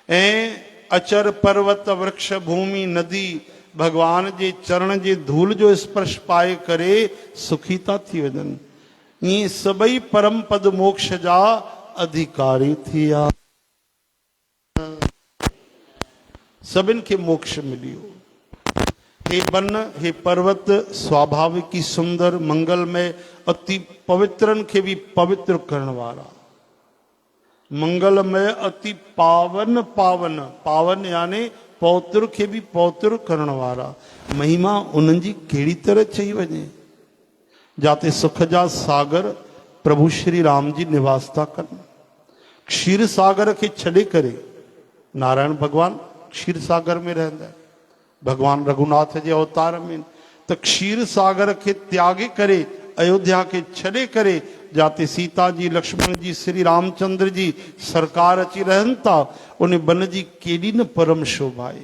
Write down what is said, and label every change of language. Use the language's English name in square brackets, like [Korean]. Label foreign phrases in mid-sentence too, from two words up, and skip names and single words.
[Sindhi] ऐं अचर पर्वत वृक्ष भूमि नदी भगवान जे चरण जे धूल जो स्पर्श पाए करे सुखी था थी वञनि। ईअं सभई परम पद मोक्ष जा अधिकारी थी विया, सभिनि खे मोक्ष मिलियो। हे वन हे पर्वत स्वाभाविक ही सुंदर मंगलमय अति पवित्रन खे भी पवित्र करण वारा, मंगलमय अति पावन पावन पावन यानी पौत्र खे भी पौत्र करण वारा। महिमा उन्हनि जी कहिड़ी तरह चई वञे, जाते सुख जा सागर प्रभु श्री राम जी निवास था कनि। क्षीर सागर खे छॾे करे नारायण भगवान क्षीर सागर में रहंदा है, भगवान रघुनाथ जे अवतार में त क्षीर सागर के त्यागे करे अयोध्या के छॾे करे जाते सीता जी लक्ष्मण जी श्री रामचंद्र जी सरकार अची रहन था, उन बन जी केॾी न परम शोभा आहे।